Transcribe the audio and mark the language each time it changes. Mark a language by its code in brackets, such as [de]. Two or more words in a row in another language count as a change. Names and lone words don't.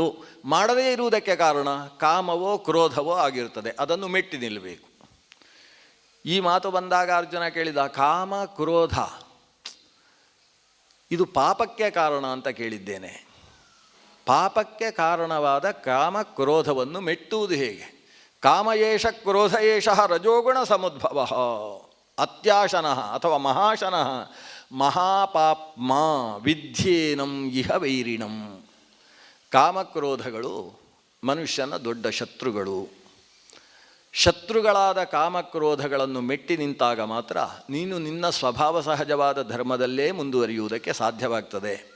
[kn] ಮಾಡದೇ ಇರುವುದಕ್ಕೆ ಕಾರಣ ಕಾಮವೋ ಕ್ರೋಧವೋ ಆಗಿರ್ತದೆ. ಅದನ್ನು ಮೆಟ್ಟಿ ನಿಲ್ಲಬೇಕು. ಈ ಮಾತು ಬಂದಾಗ ಅರ್ಜುನ ಕೇಳಿದ, ಕಾಮ ಕ್ರೋಧ ಇದು ಪಾಪಕ್ಕೆ ಕಾರಣ ಅಂತ ಕೇಳಿದ್ದೇನೆ. ಪಾಪಕ್ಕೆ ಕಾರಣವಾದ ಕಾಮ ಕ್ರೋಧವನ್ನು ಮೆಟ್ಟುವುದು ಹೇಗೆ? [sa] ಕಾಮ ಏಷ ಕ್ರೋಧ ಏಷ ರಜೋಗುಣ ಸಮುದ್ಭವ ಅತ್ಯಾಶನಃ ಅಥವಾ ಮಹಾಶನಃ ಮಹಾಪಾಪ್ಮಾ ವಿದ್ಯೇನಂ ಇಹ ವೈರಿಣಂ. [kn] ಕಾಮಕ್ರೋಧಗಳು ಮನುಷ್ಯನ ದೊಡ್ಡ ಶತ್ರುಗಳು. ಶತ್ರುಗಳಾದ ಕಾಮಕ್ರೋಧಗಳನ್ನು ಮೆಟ್ಟಿ ನಿಂತಾಗ ಮಾತ್ರ ನೀನು ನಿನ್ನ ಸ್ವಭಾವ ಸಹಜವಾದ ಧರ್ಮದಲ್ಲೇ ಮುಂದುವರಿಯುವುದಕ್ಕೆ ಸಾಧ್ಯವಾಗ್ತದೆ.